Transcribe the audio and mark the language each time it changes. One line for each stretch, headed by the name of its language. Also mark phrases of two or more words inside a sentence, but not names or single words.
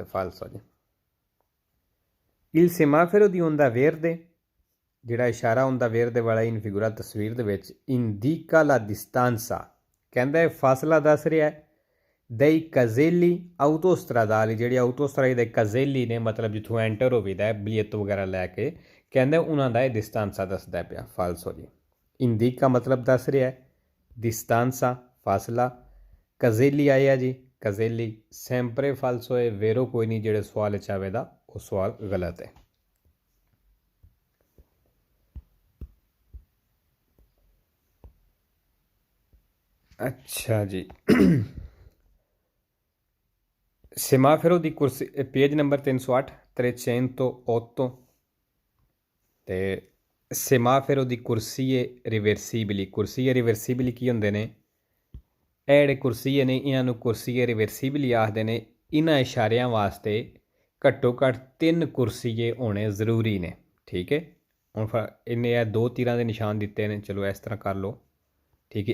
Punjabi: ਫਾਲਸੋ ਜੀ,
Italian: il semaforo di onda verde
Punjabi: ਜਿਹੜਾ ਇਸ਼ਾਰਾ
Italian: onda verde
Punjabi: ਵਾਲਾ
Italian: in figura
Punjabi: ਤਸਵੀਰ ਦੇ ਵਿੱਚ
Italian: indica la distanza
Punjabi: ਕਹਿੰਦਾ ਇਹ ਫਾਸਲਾ ਦੱਸ ਰਿਹਾ ਹੈ
Italian: dei caselli autostradali
Punjabi: ਜਿਹੜੀ ਆਟੋਸਟਰਾਈ ਦੇ caselli ਨੇ, ਮਤਲਬ ਜਿੱਥੋਂ ਐਂਟਰ ਹੋਵੇਦਾ ਹੈ ਬਿਲੀਅਤ ਵਗੈਰਾ ਲੈ ਕੇ, ਕਹਿੰਦਾ ਉਹਨਾਂ ਦਾ ਇਹ distanza ਦੱਸਦਾ ਪਿਆ। ਫਾਲਸੋ ਜੀ, indica ਮਤਲਬ ਦੱਸ ਰਿਹਾ ਹੈ, distanza ਫਾਸਲਾ, caselli ਆਇਆ ਜੀ,
Italian: caselli sempre falso ਹੈ।
Punjabi: ਵੇਰੋ ਕੋਈ ਨਹੀਂ, ਜਿਹੜੇ ਸਵਾਲ ਵਿੱਚ ਆਵੇਗਾ ਉਹ ਸਵਾਲ ਗਲਤ ਹੈ। ਅੱਛਾ ਜੀ,
Italian: semaforo di corsia,
English: page number
Italian: 308 308 ਤੇ semaforo di corsie reversibili। corsie reversibili
Punjabi: ਕੀ ਹੁੰਦੇ ਨੇ? ਇਹ ਜਿਹੜੇ ਕੁਰਸੀਏ ਨੇ ਇਹਨਾਂ ਨੂੰ
Italian: corsie reversibili
Punjabi: ਆਖਦੇ ਨੇ। ਇਹਨਾਂ ਇਸ਼ਾਰਿਆਂ ਵਾਸਤੇ ਘੱਟੋ ਘੱਟ 3 ਕੁਰਸੀਏ ਹੋਣੇ ਜ਼ਰੂਰੀ ਨੇ। ਠੀਕ ਹੈ, ਹੁਣ ਇਹਨੇ ਇਹ 2 ਤੀਰਾਂ ਦੇ ਨਿਸ਼ਾਨ ਦਿੱਤੇ ਨੇ, ਚਲੋ ਇਸ ਤਰ੍ਹਾਂ ਕਰ ਲਓ, ਠੀਕ ਹੈ।